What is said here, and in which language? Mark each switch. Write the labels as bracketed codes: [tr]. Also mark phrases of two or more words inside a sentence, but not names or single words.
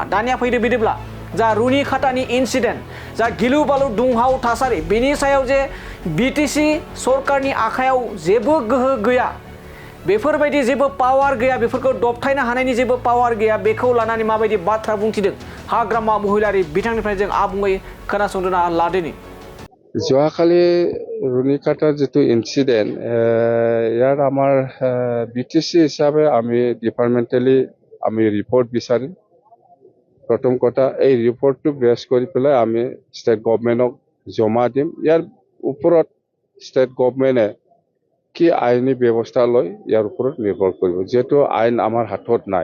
[brx] दानिया फैदो बिदिब्ला जा रुनिकाटानि इन्सिडेन्ट जा गिलु बालु दुंहाव थासारि बेनि सायाव जे बिटिसि सरकारनि आखायाव जेबो गोहो गैया बेफोरबायदि जेबो पावार गैया बेफोरखौ दबथायनो हानायनि जेबो पावार गैया बेखौ लानानै माबायदि बाथ्रा बुंथिदों हाग्रामा महिलारि बिथांनिफ्राय जों आबुङै खोनासंना लादोनि। [as] যোৱাকালি ৰুনিকাটাৰ যিটো ইন্সিডেণ্ট ইয়াৰ আমাৰ বিটিসি হিচাপে আমি ডিপাৰ্টমেণ্টেলি আমি ৰিপৰ্ট বিচাৰিম। প্ৰথম কথা এই ৰিপৰ্টটো বেছ কৰি পেলাই আমি ষ্টেট গভৰ্ণমেণ্টক জমা দিম। ইয়াৰ ওপৰত ষ্টেট গভৰ্ণমেণ্টে কি আইনী ব্যৱস্থা লয় ইয়াৰ ওপৰত নিৰ্ভৰ কৰিব যেহেতু আইন আমাৰ হাতত নাই।